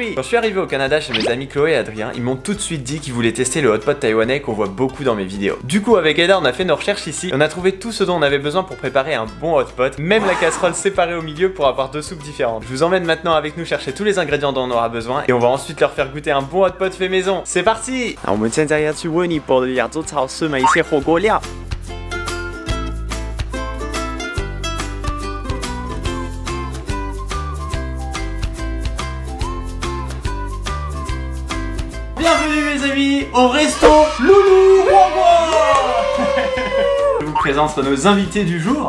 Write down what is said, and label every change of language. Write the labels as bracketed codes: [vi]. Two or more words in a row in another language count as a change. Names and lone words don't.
[fr] Quand je suis arrivé au Canada chez mes amis Chloé et Adrien, ils m'ont tout de suite dit qu'ils voulaient tester le hot pot taïwanais qu'on voit beaucoup dans mes vidéos. Du coup, avec Eda, on a fait nos recherches ici et on a trouvé tout ce dont on avait besoin pour préparer un bon hot pot, même la casserole séparée au milieu pour avoir deux soupes différentes. Je vous emmène maintenant avec nous chercher tous les ingrédients dont on aura besoin et on va ensuite leur faire goûter un bon hot pot fait maison. C'est parti! [zh] 我们现在要去温尼伯的亚洲超市买一些火锅料。 [fr] Bienvenue mes amis au resto Loulou Je vous présente nos invités du jour.